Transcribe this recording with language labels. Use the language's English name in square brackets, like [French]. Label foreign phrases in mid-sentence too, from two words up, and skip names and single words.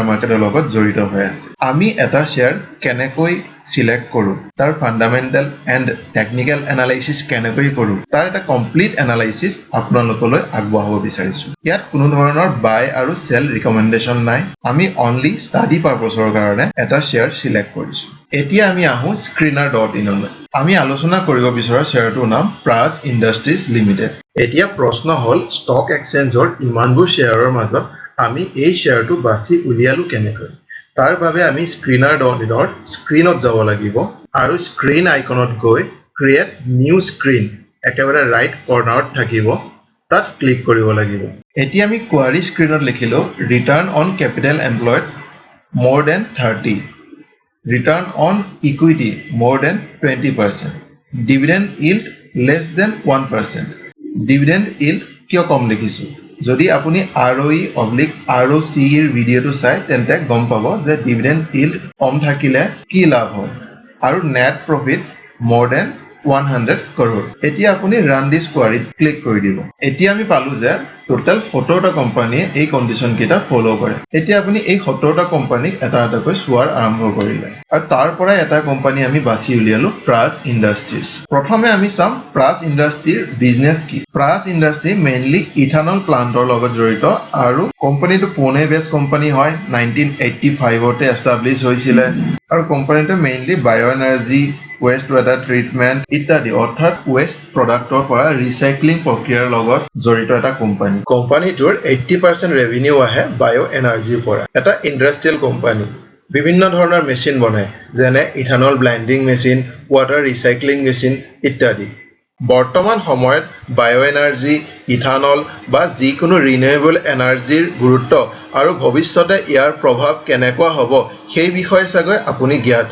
[Assamese] মাৰ্কেটৰ লগত জড়িত হৈ আছে আমি এটা শ্বেয়াৰ কেনেকৈ সিলেক্ট কৰো তাৰ [English] fundamental and technical analysis [Assamese] কেনেকৈ কৰো তাৰ এটা [English] complete analysis [Assamese] আপোনালোকলৈ আগবঢ়াব বিচাৰিছো ইয়াত কোনো ধৰণৰ বাই আৰু [English] sell recommendation [Assamese] নাই আমি অনলি [English] study purposeৰ [Assamese] কাৰণে এটা শ্বেয়াৰ সিলেক্ট কৰিছো এতিয়া আমি আহো screener.in লৈ আমি আলোচনা কৰিব বিচৰা শ্বেয়াৰটোৰ নাম প্ৰাজ ইণ্ডাষ্ট্ৰিজ লিমিটেড এতিয়া প্ৰশ্ন হ'ল [English] stock exchangeৰ [Assamese] ইমানবোৰ শ্বেয়াৰৰ মাজত আমি এই শ্বেয়াৰটো বাছি উলিয়ালো কেনেকৈ তাৰ বাবে আমি screener.in স্ক্ৰিনত যাব লাগিব আৰু স্ক্ৰিন আইকনত গৈ [English] create new screen [Assamese] একেবাৰে [English] right cornerত [Assamese] থাকিব তাত ক্লিক কৰিব লাগিব এতিয়া আমি কোৱাৰি স্ক্ৰিনত লিখিলো [English] return on capital employed more than 30 return on equity more than 20%, dividend yield less than 1%. Dividend yield [Assamese] কিয় কম লিখিছো যদি আপুনি ROE/ROCE এৰ ভিডিঅটো চাই তেন্তে গম পাব যে [English] dividend yield [Assamese] কম থাকিলে কি লাভ হয় আৰু [English] net profit more than 100 crore [Assamese] এতিয়া আপুনি [English] run this query [Assamese] ক্লিক কৰি দিব এতিয়া আমি পালো যে টোটাল 17টা কোম্পানীয়ে এই কন্ডিশন কেইটা ফলো কৰে এতিয়া আপুনি এই 17টা কোম্পানীক এটা এটাকৈ চোৱাৰ আৰম্ভ কৰিলে আৰু তাৰ পৰা এটা কোম্পানী আমি বাছি উলিয়ালো প্ৰাজ ইণ্ডাষ্ট্ৰিজ প্ৰথমে আমি চাম প্ৰাজ ইণ্ডাষ্ট্ৰিৰ বিজনেছ কি প্ৰাজ ইণ্ডাষ্ট্ৰি মেইনলি ইথানল প্লান্টৰ লগত জড়িত আৰু কোম্পানীটো পুনে বেছ কোম্পানী হয় 1985 তে এষ্টাব্লিছ হৈছিল আৰু কোম্পানীটো মেইনলি [English] bio energy waste water treatment [Assamese] ইত্যাদি অৰ্থাৎ waste প্ৰডাক্টৰ পৰা ৰিসাইক্লিং প্ৰক্ৰিয়াৰ লগত জড়িত এটা কোম্পানী কোম্পানীটোৰ 80% ৰেভিনিউ আহে [English] bio energyৰ [Assamese] পৰা এটা ইণ্ডাষ্ট্ৰিয়েল কোম্পানী বিভিন্ন ধৰণৰ মেচিন বনায় যেনে [English] ethanol blending machine water recycling machine [Assamese] ইত্যাদি বৰ্তমান সময়ত [English] bio energy [Assamese] ইথানল বা যিকোনো [English] renewable energyৰ [Assamese] গুৰুত্ব আৰু ভৱিষ্যতে ইয়াৰ প্ৰভাৱ কেনেকুৱা হ'ব সেই বিষয়ে চাগৈ আপুনি জ্ঞাত